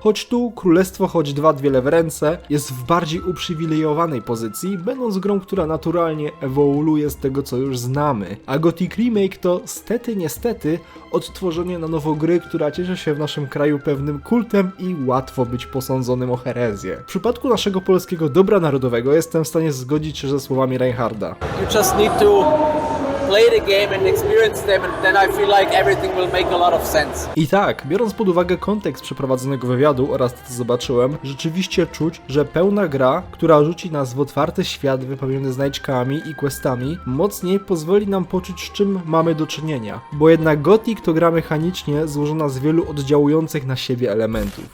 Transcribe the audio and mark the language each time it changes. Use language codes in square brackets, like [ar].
[pl] Choć tu Królestwo Choć 2 dwie lewe ręce jest w bardziej uprzywilejowanej pozycji, będąc grą, która naturalnie ewoluuje z tego co już znamy, a Gothic Remake to stety niestety odtworzenie na nowo gry, która cieszy się w naszym kraju pewnym kultem i łatwo być posądzonym o herezję. W przypadku naszego polskiego dobra narodowego jestem w stanie zgodzić się ze słowami Reinhardta. [en] You just need to play the game and experience them, and then I feel like everything will make a lot of sense. [pl] I tak, biorąc pod uwagę kontekst przeprowadzonego wywiadu oraz to co zobaczyłem, rzeczywiście czuć, że pełna gra, która rzuci nas w otwarty świat wypełniony znajdźkami i questami, mocniej pozwoli nam poczuć z czym mamy do czynienia. Bo jednak Gothic to gra mechanicznie złożona z wielu oddziałujących na siebie elementów.